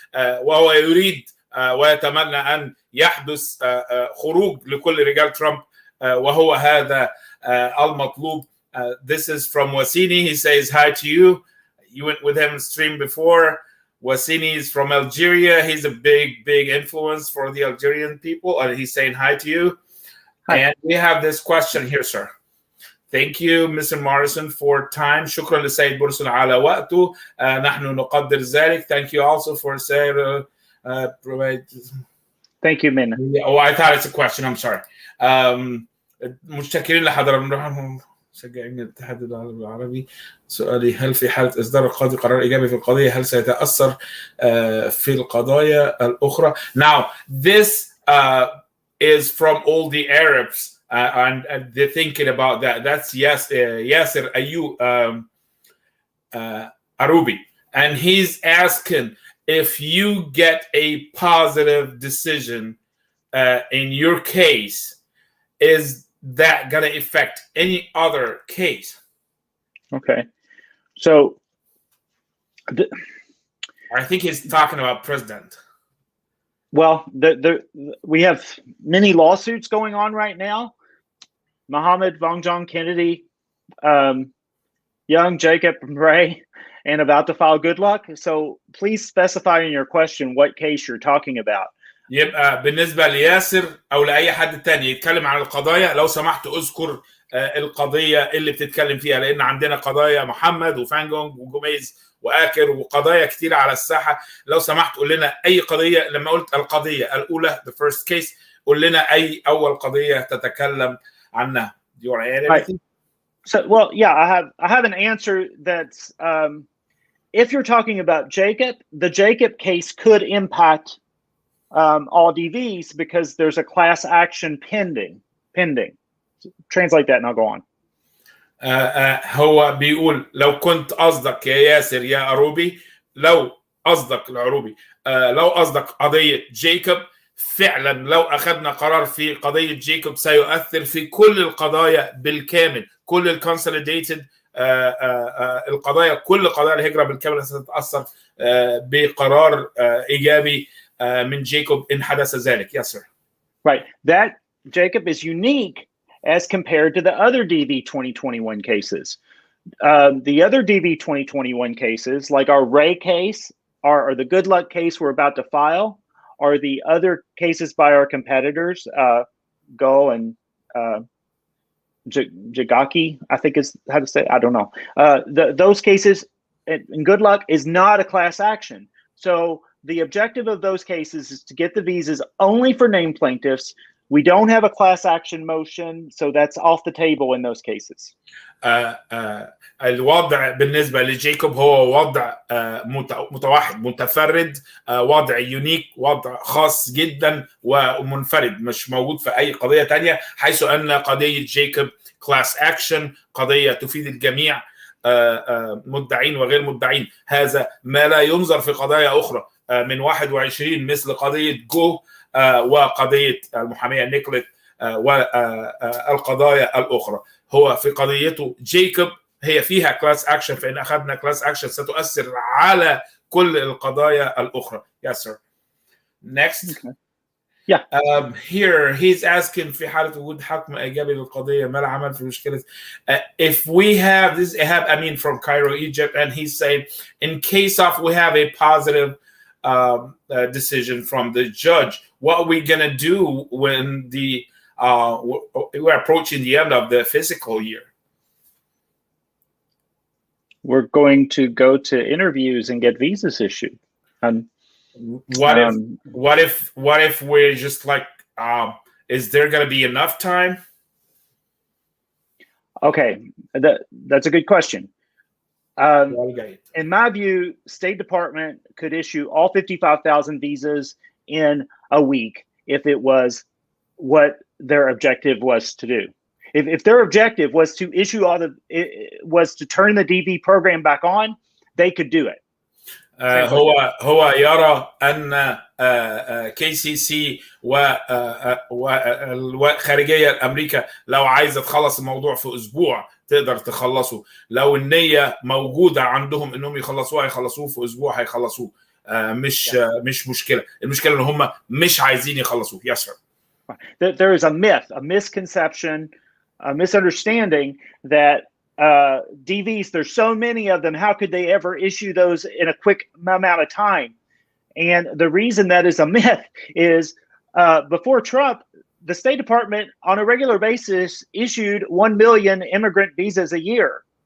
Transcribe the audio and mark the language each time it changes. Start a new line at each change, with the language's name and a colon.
Arabic: وهو يريد ويتمنى أن يحدث خروج لكل رجال ترامب، وهو هذا المطلوب.
English: This is from Wasini. He says hi to you. You went with him stream before. Wasini is from Algeria. He's a big influence for the Algerian people, and he's saying hi to you. Hi. And we have this question here, sir. Thank you, Mr. Morison, for time.
Arabic: شكرا للسيد موريسون على وقته. نحن نقدر ذلك.
English: Thank you also for saying provide. Thank you, Minna. Oh, I thought it's a question. I'm sorry.
Arabic: متشكرين لحضراتكم. شجعين الاتحاد العربي. سؤالي هل في حالة إصدار القاضي قرار إيجابي في القضية هل سيتأثر في القضايا الأخرى؟
English: Now, this is from all the Arabs and they're thinking about that. That's Yasser Ayub Arubi, and he's asking if you get a positive decision in your case, is that going to affect any other case? Okay, so I think he's talking about president. Well, we have many lawsuits going on right now. Mohammed, Vong John Kennedy, Young, Jacob, Ray, and about to file good luck. So please specify in your question what case you're talking about.
Arabic: يبقى بالنسبة لياسر أو لأي حد تاني يتكلم عن القضايا، لو سمحت أذكر القضية اللي بتتكلم فيها، لأن عندنا قضايا محمد وفانجونج وجوميز وآكر وقضايا كتير على الساحة. لو سمحت قول لنا أي قضية. لما قلت القضية الأولى
English: the first case،
Arabic: قول لنا أي أول قضية تتكلم عنها.
English: Do you want to add anything? So, well, yeah, I have an answer that's if you're talking about Jacob, the Jacob case could impact all DVs because there's a class action pending. Translate that and I'll go on.
Arabic: هو بيقول لو كنت قصدك يا ياسر يا عروبي، لو قصدك العروبي، لو قصدك قضية جيكوب، فعلا لو أخذنا قرار في قضية جيكوب سيؤثر في كل القضايا بالكامل، كل الكونسوليديتد القضايا، كل قضايا الهجرة بالكامل ستتأثر بقرار إيجابي من جيكوب إن حدث ذلك.
English: Yes, sir. Right. That Jacob is unique as compared to the other DV 2021 cases. The other DV 2021 cases, like our Ray case or the Good Luck case we're about to file, or the other cases by our competitors, Go and Jagaki, I think is how to say it. I don't know. Those cases, and Good Luck is not a class action. So the objective of those cases is to get the visas only for named plaintiffs. We don't have a class action motion, so that's off the table in those cases.
Arabic: الوضع بالنسبة لجيكوب هو وضع متوحد متفرد، وضع يونيك، وضع خاص جدا ومنفرد مش موجود في أي قضية تانية، حيث أن قضية جيكوب كلاس أكشن، قضية تفيد الجميع، مدعين وغير مدعين. هذا ما لا ينظر في قضايا أخرى من 21 مثل قضية جو وقضية المحامية نيكوليت والقضايا الأخرى. هو في قضيته جيكوب هي فيها كلاس أكشن، فإن أخذنا كلاس أكشن ستؤثر على كل القضايا الأخرى.
English: Yes, sir. Next. Okay. Yeah. Here he's asking
Arabic: في حالة وجود حكم إيجابي للقضية ما العمل في مشكلة
English: if we have this I mean from Cairo, Egypt, and he's saying in case of we have a positive decision from the judge, what are we gonna do when the we're approaching the end of the fiscal year? We're going to go to interviews and get visas issued. What if we're just like, is there going to be enough time? Okay, that's a good question. In my view, State Department could issue all 55,000 visas in a week if it was what their objective was to do. If their objective was to issue was to turn the DV program back on, they could do it.
Arabic: هو يرى أن KCC والخارجية الأمريكا لو عايزة تخلص الموضوع في أسبوع تقدر تخلصه، لو النية موجودة عندهم إنهم يخلصوه هيخلصوه في أسبوع، هيخلصوه. مش مشكلة، المشكلة إن هم مش عايزين يخلصوه.
English: Yes, sir. There is a myth, a misconception, a misunderstanding that DVs, there's so many of them, how could they ever issue those in a quick amount of time? And the reason that is a myth is before Trump, the State Department on a regular basis issued 1 million immigrant visas a year.